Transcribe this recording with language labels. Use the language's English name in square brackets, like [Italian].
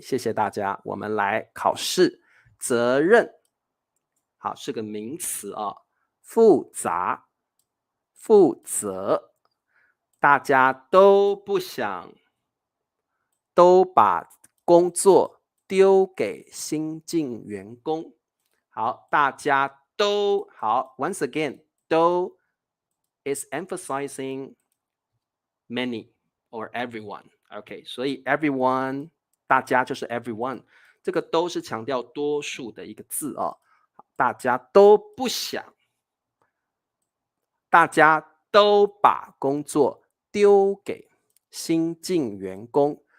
[Chinese] 谢谢大家，我们来考试。责任，好，是个名词啊。复杂、负责，大家都不想，都把工作丢给新进员工。好，大家都好。 [English] Once again，都 is emphasizing many or everyone。 [Chinese] OK，所以 everyone 大家就是 everyone，这个都是强调多数的一个字啊。大家都不想。大家都把工作丢给新进员工。